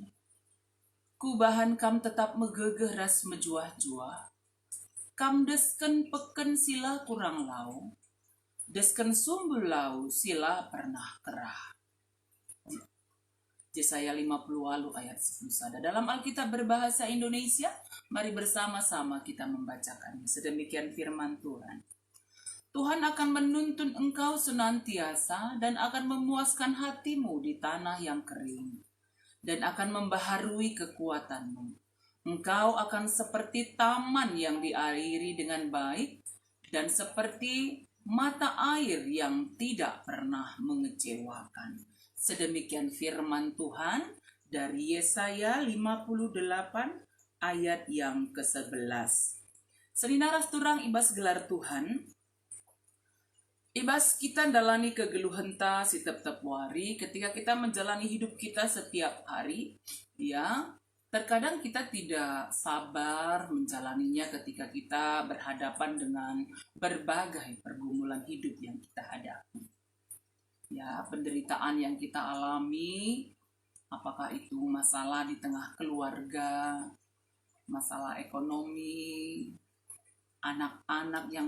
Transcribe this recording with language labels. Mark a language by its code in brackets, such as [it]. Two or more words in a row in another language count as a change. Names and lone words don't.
[btx] Kubahan kam tetap megegeh ras mejuah-juah. Kam desken peken sila kurang lau. Desken sumbul lau sila pernah kerah. Yesaya 50 walu ayat 10 sada. [id] Dalam Alkitab berbahasa Indonesia, mari bersama-sama kita membacakannya. Sedemikian firman Tuhan. Tuhan akan menuntun engkau senantiasa dan akan memuaskan hatimu di tanah yang kering, dan akan membaharui kekuatanmu. Engkau akan seperti taman yang diairi dengan baik, dan seperti mata air yang tidak pernah mengecewakan. Sedemikian firman Tuhan dari Yesaya 58 ayat yang ke-11. [btx] Seninaras turang ibas gelar Tuhan, Ibas kita dalani kegeluhan ta si tetap wari [id] ketika kita menjalani hidup kita setiap hari, [btx] ya. [id] Terkadang kita tidak sabar menjalaninya ketika kita berhadapan dengan berbagai pergumulan hidup yang kita hadapi. Ya, penderitaan yang kita alami, apakah itu masalah di tengah keluarga, masalah ekonomi, anak-anak yang